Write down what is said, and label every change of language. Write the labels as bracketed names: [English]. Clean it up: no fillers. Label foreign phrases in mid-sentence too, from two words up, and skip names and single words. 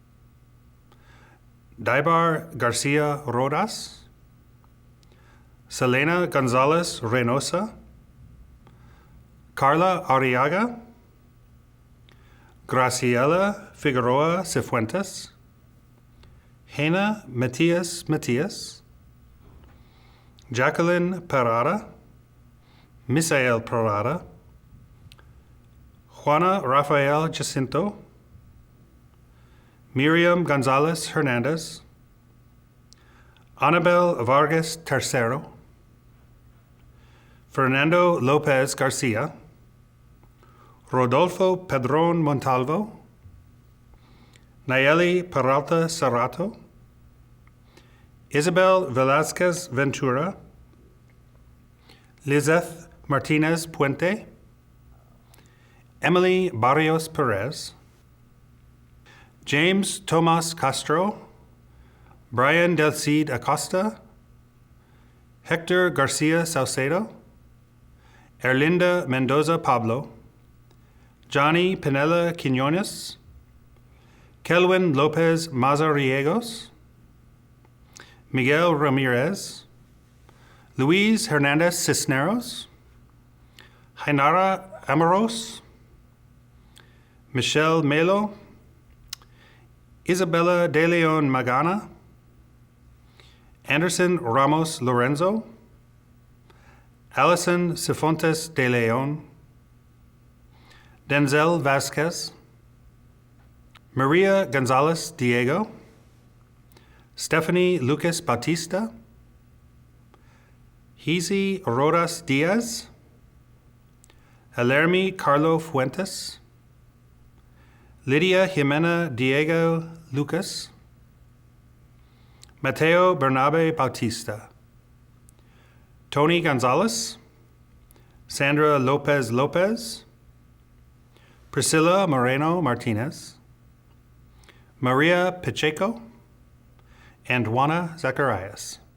[English] Daibar Garcia Rodas, Selena Gonzalez Reynosa, Carla Arriaga, Graciela Figueroa Cifuentes, Hena Matias, Jacqueline Parada, Misael Parada, Juana Rafael Jacinto, Miriam Gonzalez Hernandez, Anabel Vargas Tercero, Fernando Lopez Garcia, Rodolfo Pedron Montalvo, Nayeli Peralta Serrato, Isabel Velazquez Ventura, Lizeth Martinez Puente, Emily Barrios Perez, James Tomas Castro, Brian Del Cid Acosta, Hector Garcia Saucedo, Erlinda Mendoza Pablo, Johnny Pinella Quinones, Kelvin Lopez Mazariegos, Miguel Ramirez, Luis Hernandez Cisneros, Jainara Amoros, Michelle Melo, Isabella De Leon Magana, Anderson Ramos Lorenzo, Allison Cifontes De Leon, Denzel Vasquez, Maria Gonzalez Diego, Stephanie Lucas Bautista, Hizi Rodas Diaz, Alermi Carlo Fuentes, Lydia Jimena Diego Lucas, Mateo Bernabe Bautista, Tony Gonzalez, Sandra Lopez Lopez, Priscilla Moreno Martinez, Maria Pacheco, and Juana Zacharias.